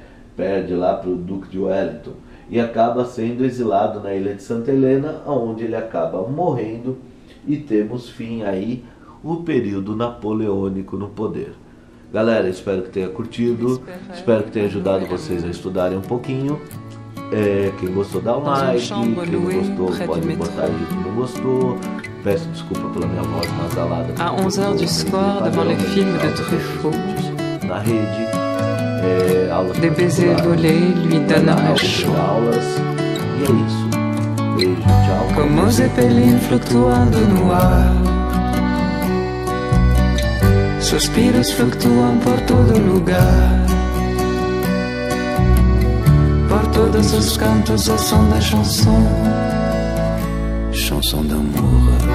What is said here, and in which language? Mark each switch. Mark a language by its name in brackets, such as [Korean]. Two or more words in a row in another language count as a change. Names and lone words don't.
[Portuguese] Perde lá para o Duque de Wellington e acaba sendo exilado na ilha de Santa Helena, onde ele acaba morrendo, e temos fim aí o período napoleônico no poder. Galera, espero que tenha curtido, espero que tenha ajudado vocês a estudarem um pouquinho. Quem gostou dá um like, quem não gostou pode botar aí que não gostou. Peço desculpa pela minha voz nasalada. [French] À 11h du soir, devant les films de Truffaut, [Portuguese] na rede, [French] des baisers volés lui donneraient chaud. [Portuguese] E é isso. Beijo, tchau. [French] Comme aux zeppelins [Portuguese] fluctuando no ar, suspiros fluctuam por todo lugar, por todos os cantos ao som da [French] chanson, chanson d'amour.